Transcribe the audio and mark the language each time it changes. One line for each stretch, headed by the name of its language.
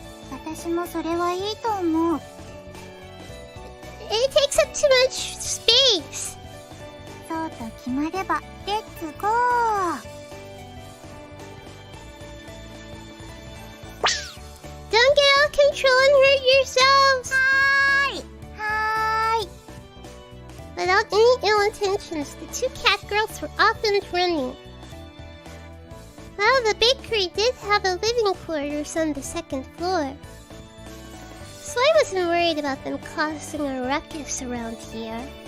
Japanese: 私もそれはいいと思う。
English: It takes up too much space.
Japanese: そうと決まれば、レッツゴー。
English: Don't get out of control and hurt yourselves. Hi. Without any ill intentions, the two catgirls were off and running. Well, the bakery did have a living quarters on the second floor, so I wasn't worried about them causing a ruckus around here.